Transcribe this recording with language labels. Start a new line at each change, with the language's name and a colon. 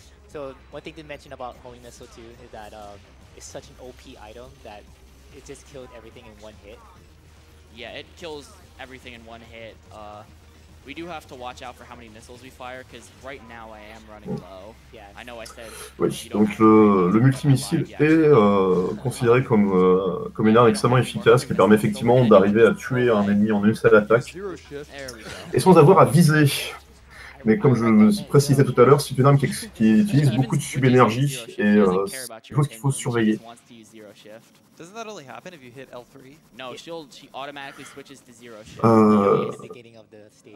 English: So one thing to mention about Homing Missile too is that it's such an OP item that it just killed everything in one hit. Yeah, it kills everything in one hit. We do have to watch out for how many missiles we fire, because right now I am running low. Yeah. I know I said.
French: Oui, donc le multimissile est considéré comme une arme extrêmement efficace qui permet effectivement d'arriver à tuer un ennemi en une seule attaque et sans avoir à viser. Mais comme je le précisais tout à l'heure, c'est une arme qui utilise beaucoup de sub-énergie et c'est quelque chose qu'il faut surveiller.
English: Doesn't that only happen if you hit L3? No, she automatically switches to zero shift. At the beginning of the stage.